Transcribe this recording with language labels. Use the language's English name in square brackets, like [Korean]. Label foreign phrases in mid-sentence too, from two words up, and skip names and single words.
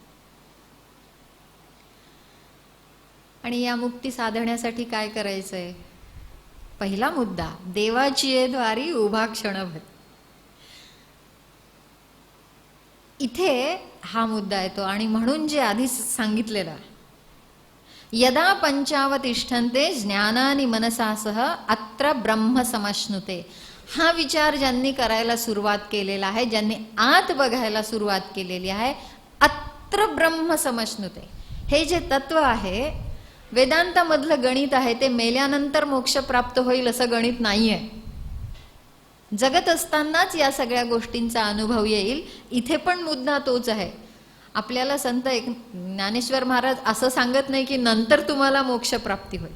[Marathi] आणि या मुक्ती साधण्यासाठी काय करायचंय? पहिला मुद्दा, देवाची ये द्वारी उभा क्षणभर. इथे हा मुद्दा येतो. आणि म्हणून जे आधी सांगितलेलं, [Sanskrit] यदा पंचावतिष्ठन्ते ज्ञानानि मनसा सह अत्र ब्रह्म समश्नुते, [Marathi] हा विचार ज्यांनी करायला सुरुवात केलेला आहे, ज्यांनी आत बघायला सुरुवात केलेली आहे, [Sanskrit] अत्र ब्रह्म समश्नुते, [Marathi] हे जे तत्व आहे वेदांतामधलं गणित आहे ते मेल्यानंतर मोक्ष प्राप्त होईल असं गणित नाहीये. जगत असतानाच या सगळ्या गोष्टींचा अनुभव येईल. इथे पण मुद्दा तोच आहे. आपल्याला संत ज्ञानेश्वर महाराज असं सांगत नाही की नंतर तुम्हाला मोक्ष प्राप्ती होईल.